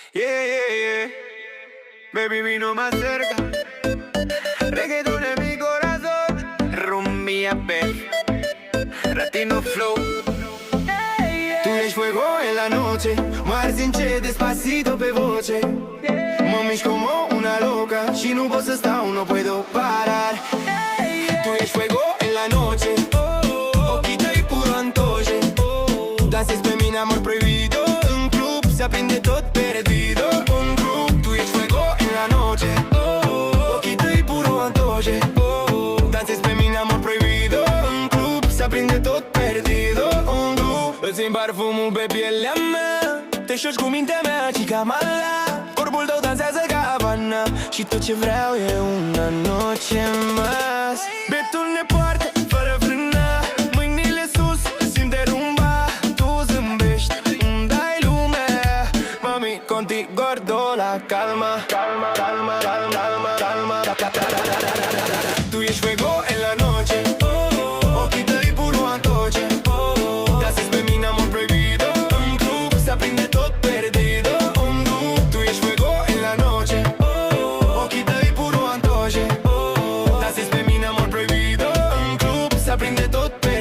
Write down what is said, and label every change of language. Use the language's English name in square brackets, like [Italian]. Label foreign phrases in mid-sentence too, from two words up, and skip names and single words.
[English] Yeah, yeah, yeah. Baby, [Spanish] vino más cerca. Reggaeton en mi corazón. Rumbia, baby. [English] Latino flow. [Romanian] Tu ești [Spanish] fuego en la noche. [Romanian] Mă arzi încet, despacito pe voce. Mă mișc [Spanish] como una loca [Romanian] și nu pot să stau, [Spanish] no puedo parar. [Romanian] Tu ești [Spanish] fuego en la noche. [Romanian] Ochii tăi [Spanish] puro antoje. [Romanian] Dansezi pe mine, [Spanish] amor proibido. [Romanian] În club se aprinde tot perdido. Un club, tu ești [Spanish] fuego en la noche. [Romanian] Ochii tăi [Spanish] puro antoje. [Romanian] Dansezi pe mine, [Spanish] amor proibido. [Romanian] În club se aprinde tot perdido. Un club, îți simt parfumul pe pielea mea. Te șoci cu mintea mea, [Spanish] chica mala. [Romanian] Corpul tău dansează ca Havana și tot ce vreau e [Spanish] una noche más. [Romanian] Betul ne poartă fără frână. Mâinile sus, simte rumba. Tu zâmbești, îmi dai lumea. [Spanish] Mami, contigo gordo la calma. Calma, calma, calma, calma, calma. [Romanian] Tu ești [Spanish] fuego en la noche. [Romanian] Ochii tăi [Spanish] puro antoje. [Romanian] Dansezi pe mine, [Spanish] amor proibido. [Romanian] În club se aprinde tot perdido. Tu ești [Spanish] fuego en la noche. [Romanian] Ochii tăi [Spanish] puro antoje. [Romanian] Dansezi pe mine, [Spanish] amor proibido. [Romanian] În club se aprinde tot